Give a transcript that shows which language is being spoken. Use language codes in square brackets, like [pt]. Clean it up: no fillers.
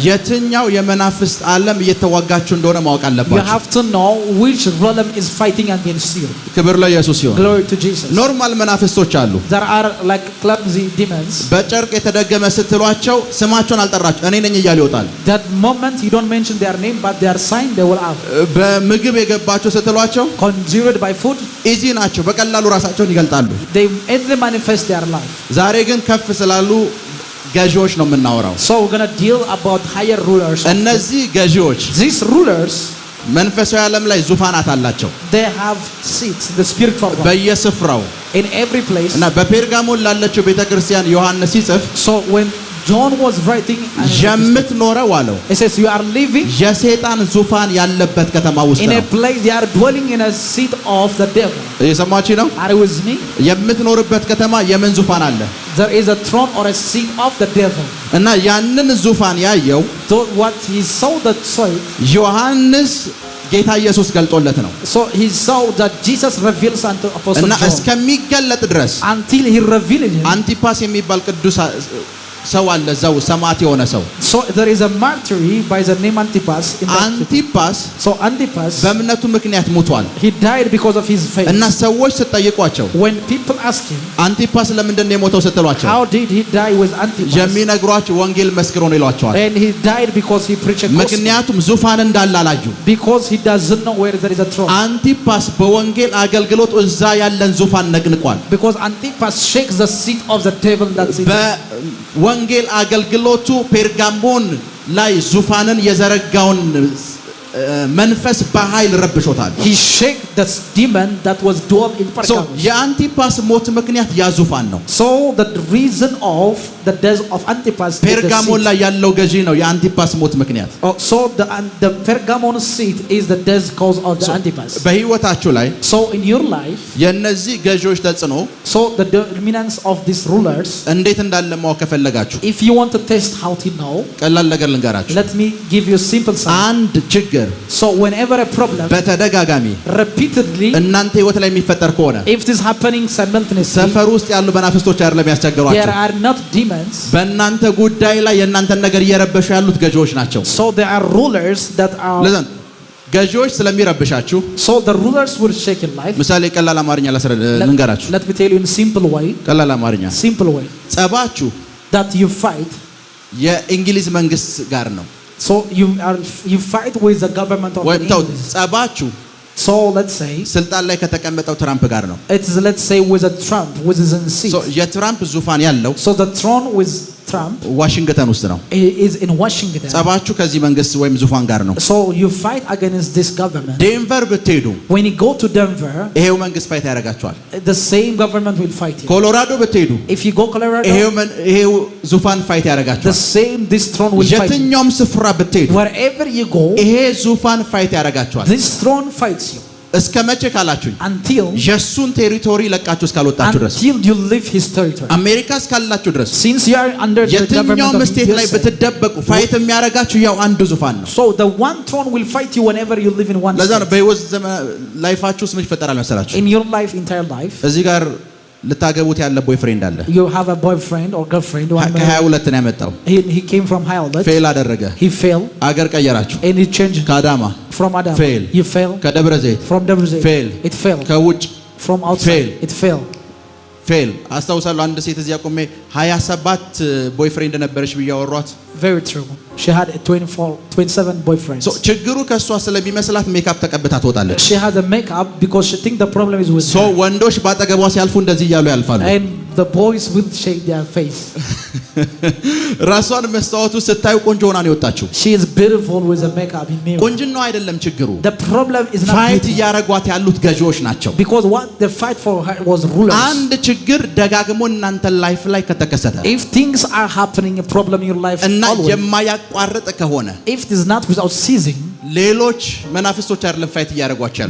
[am] የትኛው የመናፍስት ዓለም እየተዋጋችሁ እንደሆነ ማወቅ አለባችሁ [en] you have to know which realm is fighting against you [am] ክብር ለኢየሱስ ይሁን [en] glory to Jesus [am] ኖርማል መናፍስቶች አሉ [en] there are like clumsy demons [am] በጨርቅ የተደገመ ስትሏቸው ስማቸውን አልጠራችሁ እኔ ነኝ እያሉ ይወጣል [en] that moment you don't mention their name but their sign they will have [am] በምግብ የገባችሁ ስትሏቸው [en] conjured by food [am] easy ናቸው በቀላሉ ራሳቸውን ይገልጣሉ [en] they easily manifest their life [am] ዛሬ ግን ከፍ ስላሉ ገዢዎች ነው የምናወራው [en] so we're going to deal about higher rulers [am] እነዚህ ገዢዎች [en] these rulers [am] መንፈሳዊ ዓለም ላይ ዙፋናት አላቸው [en] they have seats in the spiritual realm [am] በየስፍራው [en] in every place [am] እና በፔርጋሞን ላለችው ቤተክርስቲያን ዮሐንስ ሲጽፍ [en] so when John was writing [am] የምትኖረው አለው [en] it says you are living [am] የሰይጣን ዙፋን ያለበት ከተማ ውስጥ ነው [en] in a place they are dwelling in a seat of the devil [am] እየሰማችሁ ነው [en] are you with me [am] የምትኖርበት ከተማ የምን ዙፋን አለ [en] there is a throne or a seat of the devil [am] እና ያንን ዙፋን ያየው [en] what he saw that sight [am] ዮሐንስ ጌታ ኢየሱስ ገልጦለት ነው [en] so he saw that Jesus reveals unto apostle [am] እና [en] John [am] እስከሚገለጥ ድረስ [en] until he revealed him [am] አንቲፓስ የሚባል ቅዱስ ሰው አለ ዘው ሰማዕት የሆነ ሰው [en] so there is a martyr by the name Antipas in [am] አንቲፓስ [en] so Antipas [am] በእምነቱ ምክንያት ሞቷል [en] he died because of his faith [am] እና ሰዎች ሲጠይቋቸው [en] when people ask him [am] አንቲፓስ ለምንድን ነው የሞተው ስትሏቸው [en] how did he die with Antipas [am] የሚነግሯቸው ወንጌል መስክሮ ነው ይሏቸዋል [en] and he died because he preached a gospel [am] ምክንያቱም ዙፋን እንዳለ አላዩ [en] because he doesn't know where there is a throne [am] አንቲፓስ በወንጌል አገልግሎት እዛ ያለን ዙፋን ነቅንቋል [en] because Antipas shakes the seat of the devil that's in [am] ወንጌል አገልግሎቱ ፔርጋሞን ላይ ዙፋንን የዘረጋውን መንፈስ በኃይል ረብሾታል [en] he shake the demon that was dwelt in Pergamos [am] so የአንቲፓስ ሞት ምክንያት ያ ዙፋን ነው [en] so the reason of the death of Antipas [am] ፔርጋሞን ላይ ያለው ገዢ ነው የአንቲፓስ ሞት ምክንያት [en] so the Pergamon seat is the death cause of the Antipas [am] በህይወታችሁ ላይ [en] so in your life [am] የነዚህ ገዢዎች ተጽዕኖ [en] so the dominance of these rulers [am] እንዴት እንዳለ ማወቅ ከፈለጋችሁ [en] if you want to test how to know [am] ቀላል ነገር ልንገራችሁ [en] let me give you a simple sign [am] አንድ ችግር [en] so whenever a problem [am] በተደጋጋሚ [en] repeatedly [am] እናንተ ህይወት ላይ የሚፈጠር ከሆነ [en] if this happening simultaneously [am] ሰፈር ውስጥ ያሉ መናፍስቶች አይደለም ያስቸገሯቸው [en] there are not demons [am] በእናንተ ጉዳይ ላይ የእናንተን ነገር እየረበሹ ያሉት ገዢዎች ናቸው [en] so there are rulers that are [am] ለዘን ገዢዎች ስለሚረብሻችሁ [en] so the rulers will shake your life [am] ምሳሌ ቀላል አማርኛ ልንገራችሁ [en] let me tell you in simple way [am] ቀላል አማርኛ [en] simple way [am] ጸባችሁ [en] that you fight [am] የእንግሊዝ መንግስት ጋር ነው [en] so you fight with the government of England [am] ጸባችሁ [en] so let's say [am] ስልጣን ላይ ከተቀመጠው ትራምፕ ጋር ነው [en] it's let's say with a Trump with his seat [am] so የትራምፕ ዙፋን ያለው [en] so the throne with Trump [am] ዋሽንግተን ውስጥ ነው [en] is in Washington [am] ጸባችሁ ከዚህ መንግስት ወይም ዙፋን ጋር ነው [en] so you fight against this government [am] ዴንቨር ብትሄዱ [en] when you go to Denver [am] ይሄው መንግስት ፋይት ያደርጋቸዋል [en] the same government will fight you [am] ኮሎራዶ ብትሄዱ [en] if you go Colorado [am] ይሄው ዙፋን ፋይት ያደርጋቸዋል [en] the same this throne will fight you [am] የትኛውም ስፍራ ብትሄዱ [en] wherever you go [am] ይሄ ዙፋን ፋይት ያደርጋቸዋል [en] this throne fights you [am] እስከ መቼ ካላችሁኝ [en] until [am] የሱን ቴሪቶሪ ለቃችሁ እስካልወጣችሁ ድረስ [en] until you leave his territory [am] አሜሪካ እስካላችሁ ድረስ [en] since you are under the government of [am] ስቴት ላይ ብትደበቁ ፋይት የሚያደርጋችሁ ያው አንድ ዙፋን ነው [en] so the one throne will fight you whenever you live in one [am] ለዛ ነው በህይወት ላይፋችሁ ምን ይፈጠራል መሰላችሁ [en] in your life entire life [am] እዚህ ጋር ልታገቡት ያለ ቦይፍሬንድ አለ [en] you have a boyfriend or girlfriend [am] ከ22 ነው ያመጣው [en] he came from Hyalet [am] ፌል አደረገ [en] he failed [am] አገር ቀየራችሁ [en] and he changed [am] ከአዳማ [en] from Adam fail you fail [am] ከደብረ ዘይት [en] from Debre Zeit fail it failed [am] ከውጭ [en] from outside it failed [am] ፌል አስታውሳለሁ አንድ ሴት እዚያ ቆሜ 27 ቦይፍሬንድ ነበረሽ ብያወሯት [en] very true she had 27 boyfriends [am] so ችግሩ ከሷ ስለሚመስላት ሜካፕ ተቀብታ ትወጣለች [en] she had a makeup because she think the problem is with [am] so ወንዶች ባጠገቧ ሲያልፉ እንደዚህ እያሉ ያልፋሉ [en] and the boys will shake their face [am] ራሷን መስታወቱ ስታዩ ቆንጆ ሆና ነው የወጣችው [en] she is beautiful with a makeup in mirror [am] ቆንጅናው አይደለም ችግሩ [en] the problem is not [am] ፋይት ያረጓት ያሉት ገዢዎች ናቸው [en] because what the fight for her was rulers [am] አንድ ችግር ደጋግሞ እናንተ ላይፍ ላይ ከተከሰተ [en] if things are happening a problem in your life [am] እና የማያቋርጥ ከሆነ [en] if it is not without ceasing [am] ሌሎች መናፍስቶች አይደለም ፋይት ያረጓቸው